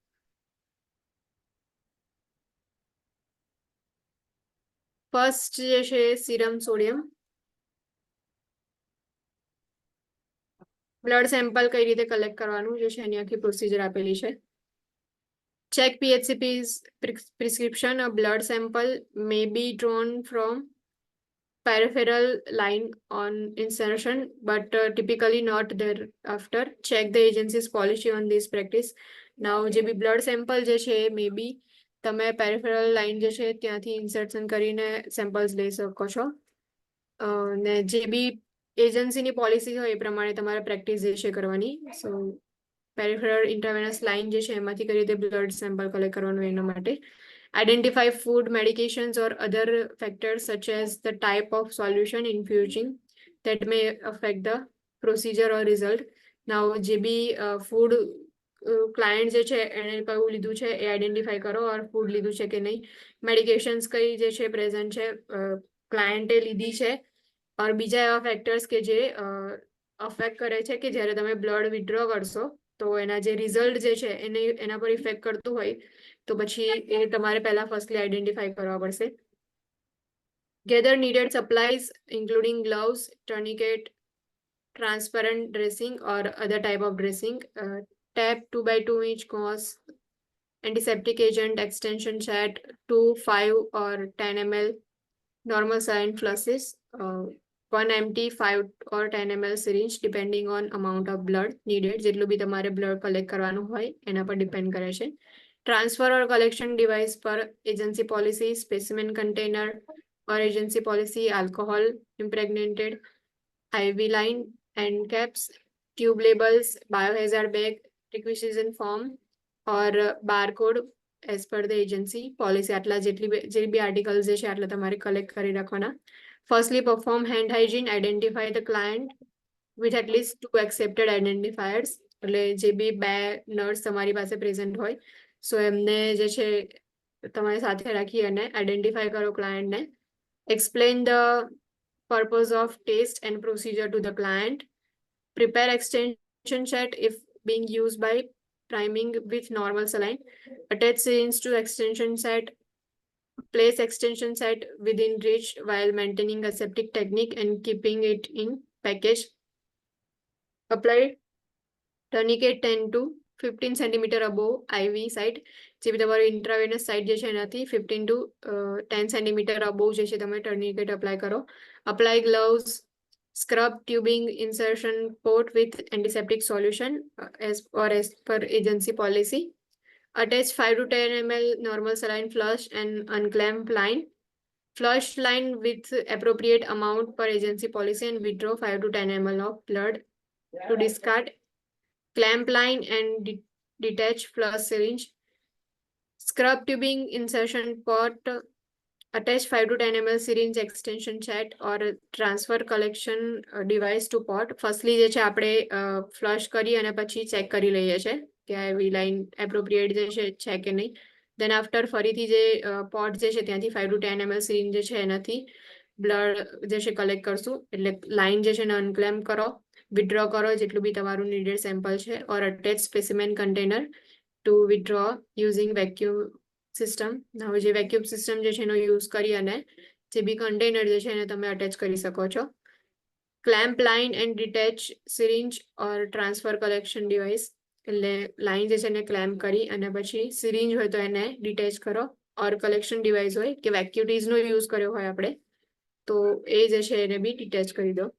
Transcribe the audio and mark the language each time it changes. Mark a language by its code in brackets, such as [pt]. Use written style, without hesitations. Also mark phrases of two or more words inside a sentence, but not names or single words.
[gu] ફર્સ્ટ જે છે [en] serum sodium. blood sample [gu] કઈ રીતે કલેક્ટ કરવાનું જે છે એની આખી પ્રોસિજર આપેલી છે. [en] ચેક PHCP's prescription. A blood sample may be drawn from peripheral line on insertion, but typically not thereafter. Check the agency's policy on this practice. Now, [gu] જે બી [en] blood sample [gu] જે છે [en] may be [gu] તમે [en] peripheral line [gu] જે છે ત્યાંથી ઇન્સર્શન કરીને સેમ્પલ્સ લઈ શકો છો, ને જે બી એજન્સીની પોલિસી હોય એ પ્રમાણે તમારે પ્રેક્ટિસ જે છે કરવાની. [en] so peripheral intravenous line [gu] જે છે એમાંથી કઈ રીતે [en] blood sample collect [gu] કરવાનું એના માટે. [en] Identify food, medications, or other factors such as the type of solution infusing that may affect the procedure or result. Now, [gu] જે બી [en] food client [gu] જે છે એને કયું લીધું છે એ આઈડેન્ટિફાઈ કરો, ઓર ફૂડ લીધું છે કે નહીં, મેડિકેશન્સ કઈ જે છે પ્રેઝન્ટ છે ક્લાયન્ટે લીધી છે, ઓર બીજા એવા ફેક્ટર્સ કે જે અફેક્ટ કરે છે કે જ્યારે તમે [en] blood withdraw [gu] કરશો તો એના જે રિઝલ્ટ જે છે એને એના પર ઇફેક્ટ કરતું હોય તો પછી એ તમારે પહેલા ફર્સ્ટલી આઈડેન્ટિફાઈ કરવા પડશે. [en] gather needed supplies including gloves, tourniquet, transparent dressing or other type of dressing, tap 2x2 inch gauze, antiseptic agent, extension set, 2, 5 or 10 ml, normal saline flushes, 1 empty 5 or 10 ml syringe depending on amount of blood needed. [gu] જેટલું બી તમારે [en] blood collect [gu] કરવાનું હોય એના પર ડિપેન્ડ કરે છે. [en] transfer or collection device પર agency policy, specimen container or agency policy, alcohol impregnated, IV line, end caps, tube labels, biohazard bag, requisition form or barcode as per the agency policy. [gu] આટલા જે બી આર્ટિકલ્સ જે છે આટલા તમારે કલેક્ટ કરી રાખવાના. [en] Firstly, perform hand hygiene, identify the client with at least 2 accepted identifiers. [gu] એટલે જે બી 2 નર્સ તમારી પાસે પ્રેઝન્ટ હોય સો એમને જે છે તમારી સાથે રાખી અને આઈડેન્ટિફાઈ કરો ક્લાયન્ટને. [en] Explain the purpose of test and procedure to the client. Prepare extension set if being used by priming with normal saline. Attach syringe to extension set. Place extension set within reach while maintaining aseptic technique and keeping it in package. Apply tourniquet 10 to 15 cm above IV site. [gu] જે બી તમારું [en] intravenous site [gu] જે છે એનાથી [en] 15 to 10 cm above [gu] જે છે તમે [en] tourniquet apply [gu] કરો. [en] Apply gloves, scrub tubing insertion port with antiseptic solution as per agency policy. Attach 5 to 10 ml normal saline flush and unclamp line. Flush line with appropriate amount per agency policy and withdraw 5 to 10 ml of blood to discard. Clamp line and detach flush syringe. Scrub tubing insertion port. Attach 5 to 10 ml syringe extension set or transfer collection device to port. [gu] Firstly જે છે આપણે ફ્લશ કરી અને પછી ચેક કરી લઈએ છે કે આ એવી લાઈન એપ્રોપ્રિએટ જે છે કે નહીં. [en] then after [gu] ફરીથી જે પોટ જે છે ત્યાંથી [en] 5 to 10 ml [gu] સિરિંજ જે છે એનાથી બ્લડ જે છે કલેક્ટ કરશું. એટલે લાઈન જે છે એને અનક્લેમ્પ કરો, વિથડ્રો કરો જેટલું બી તમારું [en] needed sample [gu] છે, [en] or attach specimen container to withdraw using vacuum system. [gu] હવે જે [en] vacuum system [gu] જે છે એનો યુઝ કરી અને જે બી કન્ટેનર જે છે એને તમે અટેચ કરી શકો છો. [en] clamp line and detach syringe or transfer collection device, [gu] એટલે લાઇન જે છે એને ક્લેમ્પ કરી અને પછી સિરિંજ હોય તો એને ડિટેચ કરો, [en] or collection device [gu] હોય કે વેક્યુટીઝનો યુઝ કર્યો હોય આપણે તો એ જે છે એને બી ડિટેચ કરી દો.